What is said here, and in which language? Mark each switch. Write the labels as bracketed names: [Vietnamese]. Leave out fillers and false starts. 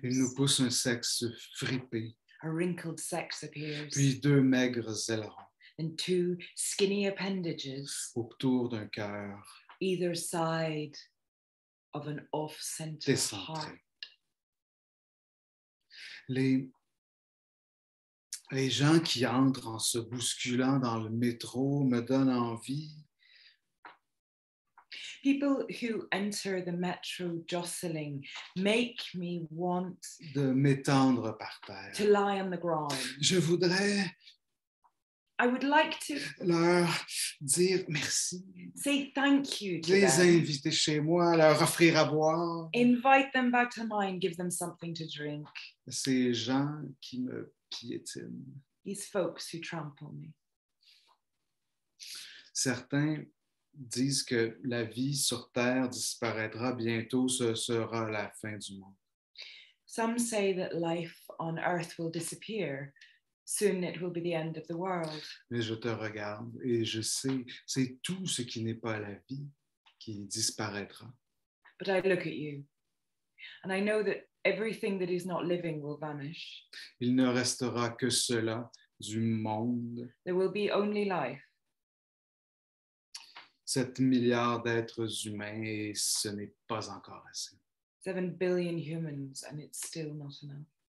[French] Il nous pousse un sexe fripé, [English] A wrinkled sex appears. [French] puis deux maigres ailerons [English] And two skinny appendages, [French] autour d'un cœur [English] either side of an off-center [French] décentré. [English] heart. [French] Les gens qui entrent en se bousculant dans le métro me donnent envie [English] People who enter the metro jostling make me want [French] de m'étendre par terre. [English] to lie on the ground. [French] Je voudrais [English] I would like to [French] leur dire merci, [English] say thank you to [French] les [English] them. [French] inviter chez moi, leur offrir à boire. [English] Invite them back to mine, give them something to drink. [French] Ces gens qui me piétinent. [English] These folks who trample me. [French] Certains disent que la vie sur Terre disparaîtra bientôt, ce sera la fin du monde. [English] Some say that life on earth will disappear. Soon it will be the end of the world. [French] Mais je te regarde et je sais, c'est tout ce qui n'est pas la vie qui disparaîtra. [English] But I look at you and I know that everything that is not living will vanish. [French] Il ne restera que cela du monde. [English] There will be only life. [French] 7 milliards d'êtres humains et ce n'est pas encore assez. [English] 7 billion humans and it's still not enough.